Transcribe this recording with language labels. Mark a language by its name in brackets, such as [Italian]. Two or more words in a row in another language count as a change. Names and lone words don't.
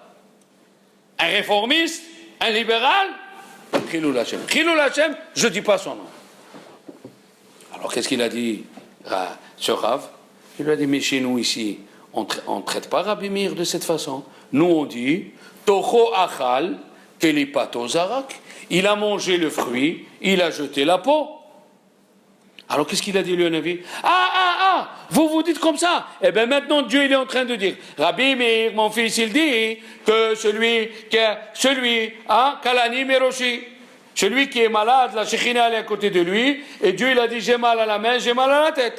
[French] Un réformiste, un libéral. [Hebrew] חילול השם. חילול השם, [French] je ne dis pas son nom. Alors qu'est-ce qu'il a dit, ce Rav? Il lui a dit, mais chez nous ici, on ne traite pas Rabbi Meir de cette façon. Nous on dit, [Hebrew] תוכו אכל, קליפתו זרק. [French] Il a mangé le fruit, il a jeté la peau. Alors qu'est-ce qu'il a dit, le Navi? Vous vous dites comme ça. Eh bien maintenant Dieu il est en train de dire, Rabbi Meir, mon fils, il dit que celui, [Hebrew] קלני מראשי, [French] celui qui est malade, la Shekhinah elle est à côté de lui, et Dieu il a dit, j'ai mal à la main, j'ai mal à la tête.